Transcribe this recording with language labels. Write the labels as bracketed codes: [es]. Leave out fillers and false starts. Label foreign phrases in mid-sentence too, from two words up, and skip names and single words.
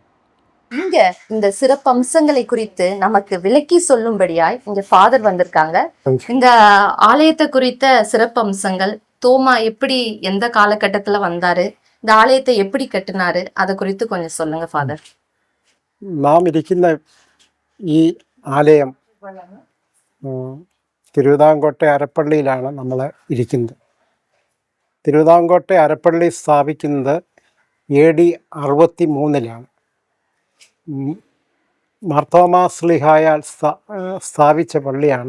[ta] இங்க இந்த சிறப்பு அம்சங்களை குறித்து நமக்கு விளக்கி சொல்லும்படியாய் இங்க ஃபாதர் வந்திருக்காங்க. இந்த ஆலயத்தை குறித்த சிறப்பு அம்சங்கள், தோமா எப்படி எந்த காலகட்டத்துல வந்தாரு, இந்த ஆலயத்தை எப்படி கட்டினாரு, அதை குறித்து கொஞ்சம் சொல்லுங்க ஃபாதர். [ml] നാം ഇരിക്കുന്ന ഈ ആലയം തിരുവിതാംകോട്ടെ അരപ്പള്ളിയിലാണ് നമ്മൾ ഇരിക്കുന്നത്. തിരുവിതാംകോട്ടെ അരപ്പള്ളി സ്ഥാപിക്കുന്നത് AD 63 മാർത്തോമാ ശ്ലീഹായാൽ സ്ഥാപിച്ച പള്ളിയാണ്.